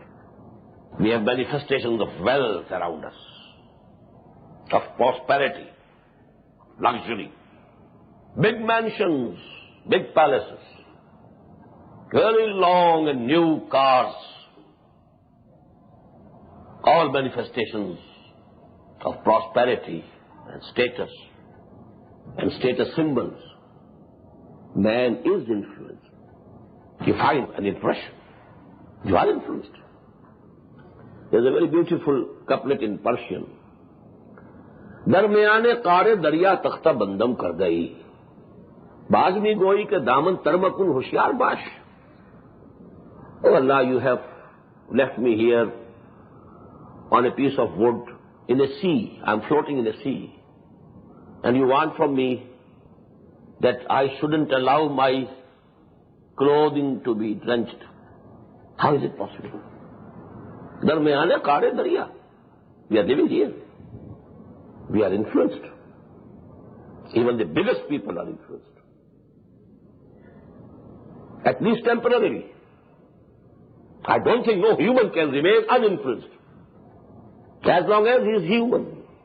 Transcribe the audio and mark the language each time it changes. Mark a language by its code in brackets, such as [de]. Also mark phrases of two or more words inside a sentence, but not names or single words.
[en] We have manifestations of wealth around us, of prosperity, luxury, big mansions, big palaces, very long and new cars, all manifestations of prosperity and status symbols. Man is influenced. You find an impression. You are influenced. There's a very beautiful couplet in Persian. [fa] درمیانِ قعرِ دریا تخته‌بندم کرده‌ای، باز می‌گویی که دامن تر مکن هشیار باش. [en] Oh Allah, you have left me here on a piece of wood in a sea. I'm floating in a sea. And you want from me that I shouldn't allow my clothing to be drenched. How is it possible? [fa] درمیانِ قعرِ دریا. [en] We are living here. We are influenced. Even the biggest people are influenced. At least temporarily. I don't think no human can remain uninfluenced. As long as he is human.